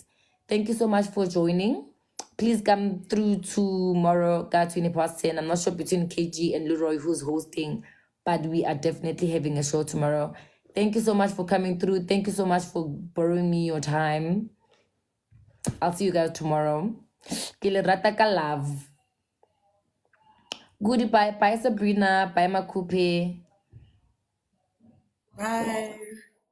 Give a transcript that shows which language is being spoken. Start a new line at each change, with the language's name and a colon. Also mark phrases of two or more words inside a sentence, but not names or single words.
English: Thank you so much for joining. Please come through tomorrow, guys, 20 past 10. I'm not sure between KG and Leroy who's hosting, but we are definitely having a show tomorrow. Thank you so much for coming through. Thank you so much for borrowing me your time. I'll see you guys tomorrow.
Tswana: Ke le rata ka love. Goodbye.
English: Bye, Sabrina. Bye, Makupe. Bye.